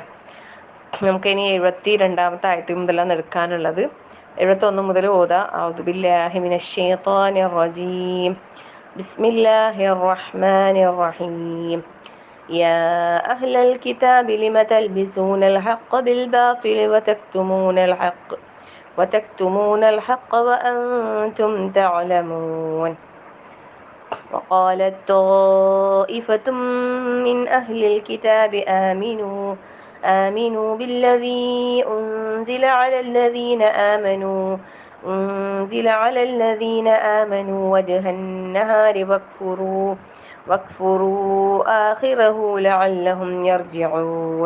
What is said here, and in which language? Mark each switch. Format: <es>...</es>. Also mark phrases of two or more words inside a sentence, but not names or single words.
<ml>നമുക്കിനി 72ാമത്തെ ആയത്ത് മുതലാണ് എടുക്കാനുള്ളത്. 71 മുതൽ ഓതാ.</ml> <ar>أعوذ بالله من الشيطان الرجيم. بسم الله الرحمن الرحيم. يا أهل الكتاب لم تلبسون الحق بالباطل وتكتمون الحق وأنتم تعلمون. وقالت طائفة من أهل الكتاب آمنوا بالذي أنزل على الذين آمنوا وجه النهار واكفروا آخره لعلهم يرجعون.</ar>